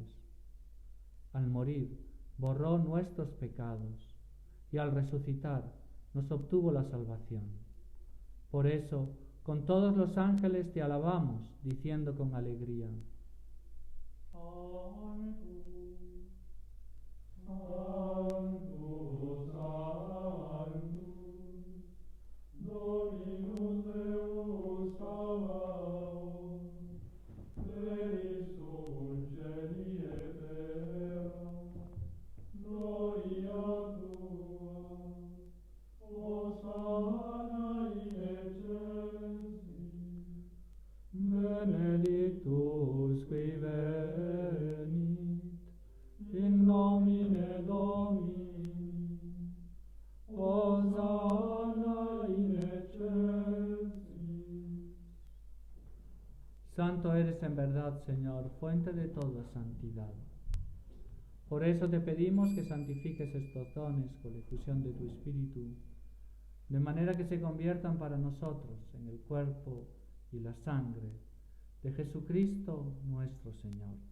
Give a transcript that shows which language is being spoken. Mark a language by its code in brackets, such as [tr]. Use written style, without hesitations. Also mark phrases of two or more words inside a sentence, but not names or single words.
[es] Al morir, borró nuestros pecados, y al resucitar, nos obtuvo la salvación. Por eso, con todos los ángeles te alabamos, diciendo con alegría: Santo, Santo, [la] Dominus Deus Sabaoth, plenius celi et terra, gloria tua, Hosanna in excelsis, benedictus qui venit, in nomine Domini, Hosanna in excelsis. [es] Santo eres en verdad, Señor, fuente de toda santidad. Por eso te pedimos que santifiques estos dones con la efusión de tu Espíritu, de manera que se conviertan para nosotros en el cuerpo y la sangre de Jesucristo nuestro Señor.